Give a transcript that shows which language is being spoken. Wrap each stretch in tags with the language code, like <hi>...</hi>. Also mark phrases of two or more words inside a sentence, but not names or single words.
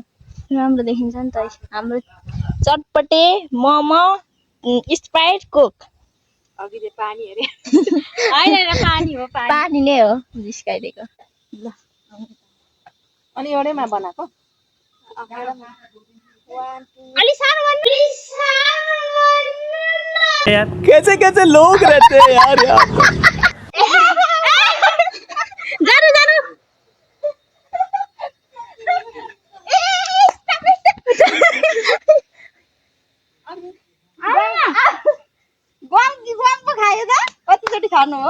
<ne>राम्रो देखिन्छ नि त हाम्रो चटपटे मोमो स्प्राइट कोक अघि चाहिँ पानी हेरे हैन पानी हो पानी नै हो जिस्काइदिएको ल अनि एउटैमा बनाएको अलि सानो भन्नु</ne> <hi>यार कैसे कैसे लोग रहते हैं यार यहाँ</hi> <ne>जानु जानु गम पो खायो त कतिचोटि खानु हो</ne>